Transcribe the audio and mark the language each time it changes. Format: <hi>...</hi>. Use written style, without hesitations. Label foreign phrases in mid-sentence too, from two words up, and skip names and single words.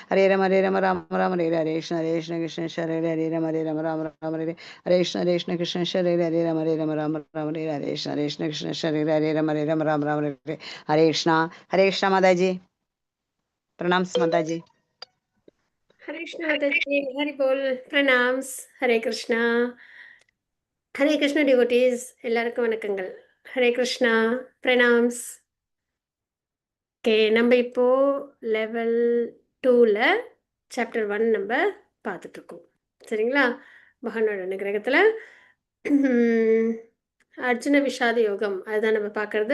<en>Ram Ram Hare Hare Krishna Hare Ram Ram Hare Hare Krishna Hare Ram Ram Hare Hare Krishna Hare Ram Ram Hare Hare Krishna Mataji. Pranams Mataji. Hare Krishna Mataji, Hari Bol, Pranams, Hare Krishna. Hare Krishna devotees,</en> <ta>எல்லாருக்கும் வணக்கங்கள். ஹரே கிருஷ்ணா, பிரணாம்ஸ். ஓகே, நம்ம இப்போ லெவல் 2ல சாப்டர் 1 நம்ம பார்த்துட்ருக்கோம். சரிங்களா? பகவானோட அனுகிரகத்தில் அர்ஜுன விஷாத யோகம் அதுதான் நம்ம பார்க்கறது.</ta>